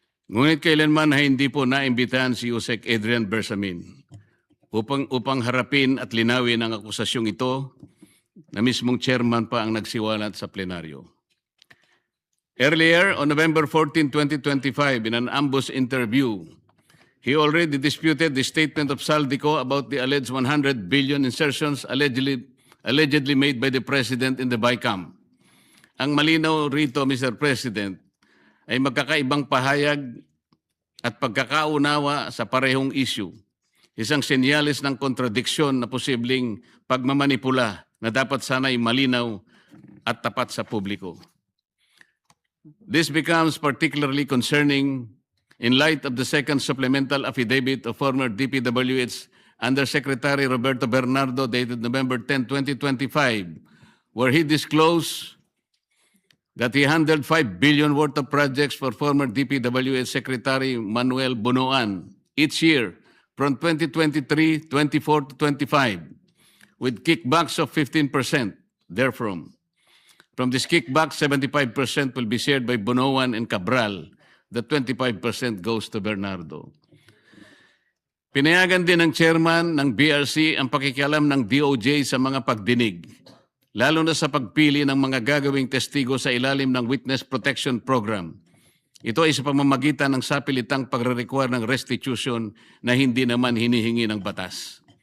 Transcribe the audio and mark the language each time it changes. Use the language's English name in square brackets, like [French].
[Filipino] ngunit kailanman ay hindi po naimbitahan si Yusek Adrian Bersamin upang harapin at linawin ang akusasyong ito na mismong chairman pa ang nagsiwalat sa plenaryo. [English] Earlier, on November 14, 2025, in an ambush interview, he already disputed the statement of Saldico about the alleged 100 billion insertions allegedly made by the President in the BICAM. [Filipino] Ang malinaw rito, Mr. President, ay magkakaibang pahayag at pagkakaunawa sa parehong issue. Isang senyalis ng kontradiksyon na posibleng pagmamanipula na dapat sana'y malinaw at tapat sa publiko. [English] This becomes particularly concerning in light of the second supplemental affidavit of former DPWH Undersecretary Roberto Bernardo dated November 10, 2025, where he disclosed that he handled 5 billion worth of projects for former DPWH Secretary Manuel Bunoan each year from 2023, 24 to 25, with kickbacks of 15% therefrom. From this kickback, 75% will be shared by Bunoan and Cabral. The 25% goes to Bernardo. [Filipino] Pinayagan din ng chairman ng BRC ang pakikialam ng DOJ sa mga pagdinig, lalo na sa pagpili ng mga gagawing testigo sa ilalim ng Witness Protection Program. Ito ay sa pamamagitan ng sapilitang pagre-require ng restitution na hindi naman hinihingi ng batas.